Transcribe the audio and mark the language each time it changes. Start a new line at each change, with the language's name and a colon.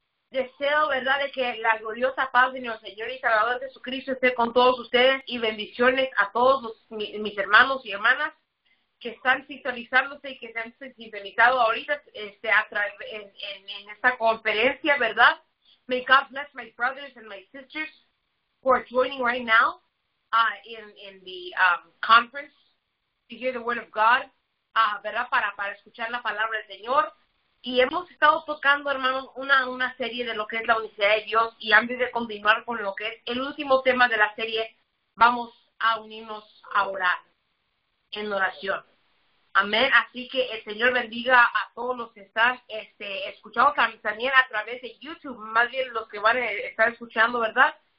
Spanish: Deseo, ¿verdad?, de que la gloriosa paz de nuestro Señor y Salvador Jesucristo esté con todos ustedes y bendiciones a todos mis hermanos y hermanas que están sintonizándose y que se han sintonizado ahorita en esta conferencia, ¿verdad?
English: May God bless my brothers and my sisters who are joining right now in the conference to hear the word of God, ¿verdad?
Spanish: Para escuchar la palabra del Señor. Y hemos estado tocando, hermanos, una serie de lo que es la unicidad de Dios. Y antes de continuar con lo que es el último tema de la serie, vamos a unirnos a orar en oración. Amén. Así que el Señor bendiga a todos los que están escuchando también a través de YouTube, más bien los que van a estar escuchando, ¿verdad?